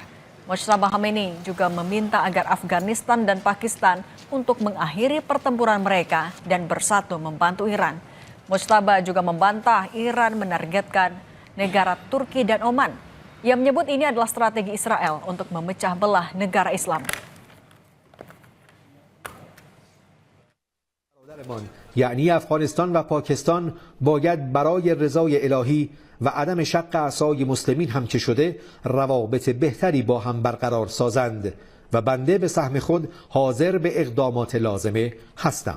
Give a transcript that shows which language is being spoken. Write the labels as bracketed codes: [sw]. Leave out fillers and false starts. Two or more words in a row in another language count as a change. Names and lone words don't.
[id] Mojtaba Khamenei juga meminta agar Afghanistan dan Pakistan untuk mengakhiri pertempuran mereka dan bersatu membantu Iran. Mojtaba juga membantah Iran menargetkan negara Turki dan Oman. Ia menyebut ini adalah strategi Israel untuk memecah belah negara Islam. [fa] یعنی افغانستان و پاکستان باید برای رضای الهی و عدم شق اعصای مسلمین هم که شده روابط بهتری با هم برقرار سازند و بنده به سهم خود حاضر به اقدامات لازمه هستم.